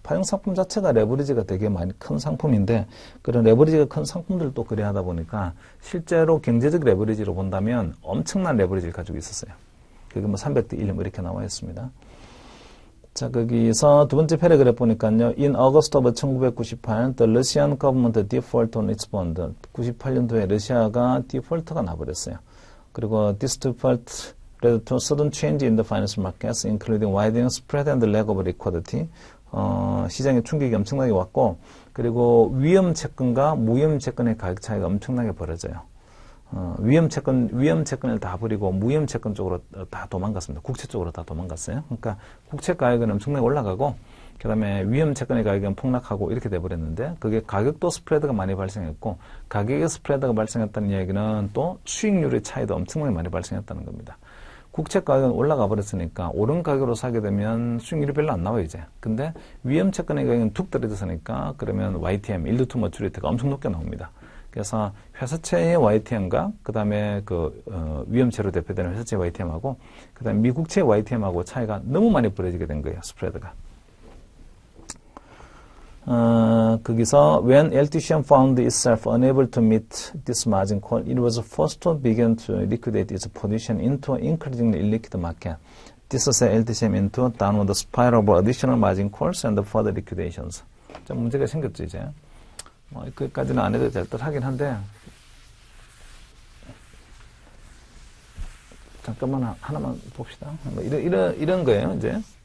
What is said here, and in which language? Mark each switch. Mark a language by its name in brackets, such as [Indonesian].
[Korean] 파생상품 자체가 레버리지가 되게 많이 큰 상품인데, 그런 레버리지가 큰 상품들도 거래하다 보니까 실제로 경제적 레버리지로 본다면 엄청난 레버리지를 가지고 있었어요. 그게 뭐 300대 1 뭐 이렇게 나와 있습니다. 자, 거기서 두 번째 패러그래프 보니까요. [English] In August of 1998, the Russian government default on its bond. [Korean] 98년도에 러시아가 디폴트가 나버렸어요. 그리고 [English] this default led to sudden change in the financial markets, including widening spread and lack of liquidity. [Korean] 시장에 충격이 엄청나게 왔고, 그리고 위험 채권과 무위험 채권의 가격 차이가 엄청나게 벌어져요. 위험 채권을 다 버리고 무위험 채권 쪽으로 다 도망갔습니다. 국채 쪽으로 다 도망갔어요. 그러니까 국채 가격은 엄청나게 올라가고, 그 다음에 위험 채권의 가격은 폭락하고 이렇게 돼버렸는데, 그게 가격도 스프레드가 많이 발생했고, 가격의 스프레드가 발생했다는 이야기는 또 수익률의 차이도 엄청나게 많이 발생했다는 겁니다. 국채 가격은 올라가 버렸으니까 오른 가격으로 사게 되면 수익률이 별로 안 나와요, 이제. 근데 위험 채권의 가격은 툭 떨어졌으니까 그러면 YTM, 일드 투 머추리티가 엄청 높게 나옵니다. 그래서 회사채의 YTM과 그 다음에 위험채로 대표되는 회사채 YTM하고 그 다음에 미국채 YTM하고 차이가 너무 많이 벌어지게 된 거예요, 스프레드가. 거기서 [English] when LTCM found itself unable to meet this margin call, it was forced to begin to liquidate its position into an increasingly illiquid market. This set LTCM into a downward spiral of additional margin calls and further liquidations. [Korean] 좀 문제가 생겼죠, 이제. 거기까지는 안 해도 될 듯 하긴 한데, 잠깐만 하나만 봅시다. 이런 거예요, 이제.